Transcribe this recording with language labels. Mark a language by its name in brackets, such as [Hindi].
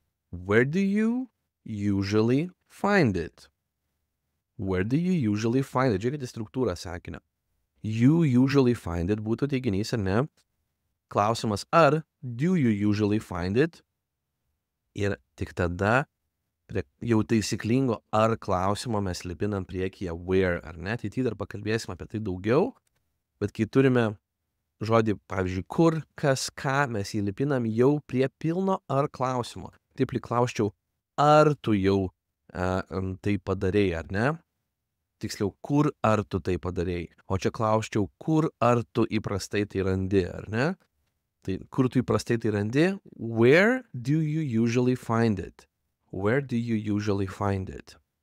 [English] Where do you usually find it? Where do you usually find it? [Lithuanian] Žiūrėkite struktūrą sakinio. [English] You usually find it [Lithuanian] būtų teiginys, ar ne? Klausimas ar, [English] do you usually find it? [Lithuanian] Ir tik tada prie jau taisyklingo ar klausimo mes lipinam priekyje where, ar ne? Tai dar pakalbėsim apie tai daugiau, bet kai turime žodį, pavyzdžiui, kur, kas, ką, mes jį lipinam jau prie pilno ar klausimo. Taip klausčiau, ar tu jau tai padarei, ar ne? Tiksliau, kur ar tu tai padarei. O čia klausčiau, kur ar tu įprastai tai randi, ar ne? Tai kur tu įprastai tai randi? [English] Where do you usually find it? Where do you usually find it?